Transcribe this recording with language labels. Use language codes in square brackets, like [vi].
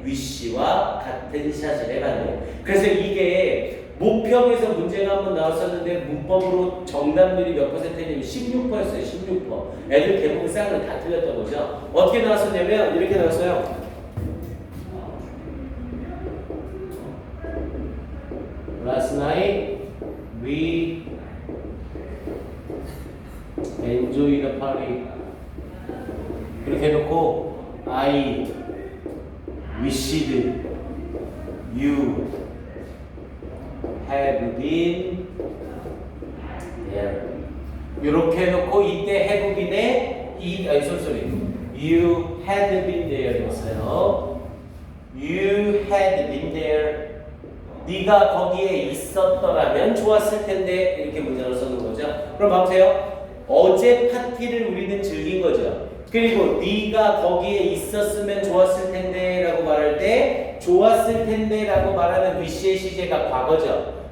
[ko] 위시와 같은 사실의 반대. 그래서 이게 모평에서 문제가 한번 나왔었는데 문법으로 정답률이 몇 %냐면 16%였어요. 16%. 애들 대부분 쌍을 다 틀렸던 거죠. 어떻게 나왔었냐면 이렇게 나왔어요. [en] Last night we enjoy the party. [ko] 이렇게 해놓고 [en] I wished You have been there. [ko] 이렇게 해놓고 이때 have been에 [en] You had been there [ko] 였어요. [en] You had been there. [ko] 네가 거기에 있었더라면 좋았을 텐데 이렇게 문장을 써놓은 거죠. 그럼 봐보세요. 어제 파티를 우리는 즐긴 거죠. 그리고 네가 거기에 있었으면 좋았을 텐데 라고 말할 때 좋았을 텐데 라고 말하는 wish의 시제가 과거죠.